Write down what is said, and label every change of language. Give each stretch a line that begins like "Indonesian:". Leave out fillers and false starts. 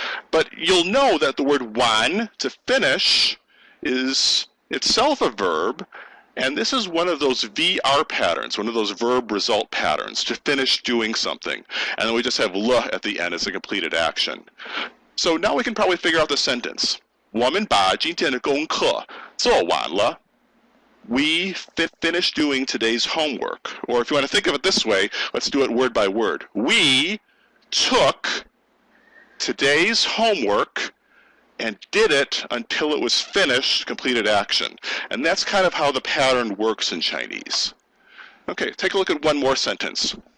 English: But you'll know that the word 完, to finish, is itself a verb. And this is one of those VR patterns, one of those verb result patterns, to finish doing something. And then we just have 了 at the end as a completed action. So now we can probably figure out the sentence.
Chinese: 我们把今天的功课做完了.
English: We finished doing today's homework. Or if you want to think of it this way, let's do it word by word. We took today's homework and did it until it was finished, completed action. And that's kind of how the pattern works in Chinese. Okay, take a look at one more sentence.